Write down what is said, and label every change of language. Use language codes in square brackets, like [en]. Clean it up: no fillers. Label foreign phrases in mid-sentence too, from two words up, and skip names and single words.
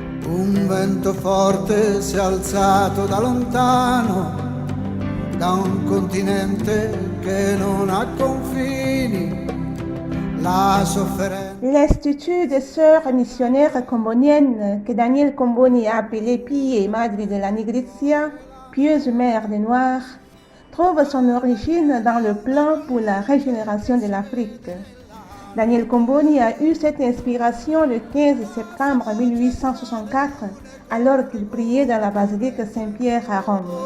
[it] Un vento forte si è alzato da lontano, da un continente che non ha confini, la sofferenza. [fr] L'Institut des Sœurs missionnaires comboniennes, que Daniel Comboni a appelé Pie Madre de la Nigrizia, pieuse mère des Noirs, trouve son origine dans le plan pour la régénération de l'Afrique. Daniel Comboni a eu cette inspiration le 15 septembre 1864, alors qu'il priait dans la basilique Saint-Pierre à Rome.